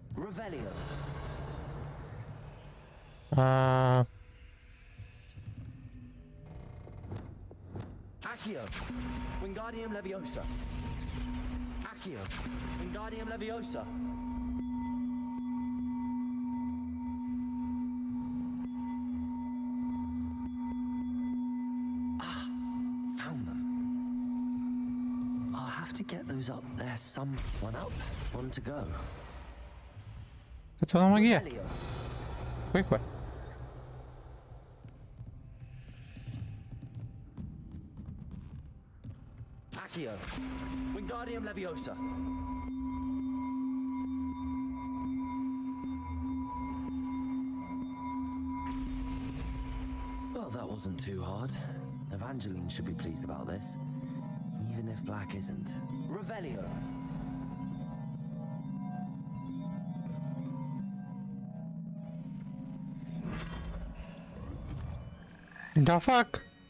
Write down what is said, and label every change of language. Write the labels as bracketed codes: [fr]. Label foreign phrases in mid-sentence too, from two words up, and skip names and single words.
[la] Revelio. Accio. Wingardium Leviosa. Accio. Wingardium Leviosa. [en] Found them. I'll have to get those up there some. One up, one to go. [it] Cazzo la magia? Qua. [la] Accio. Wingardium Leviosa. [en] Well, that wasn't too hard. Evangeline should be pleased about this. Even if Black isn't. Revelio. The fuck?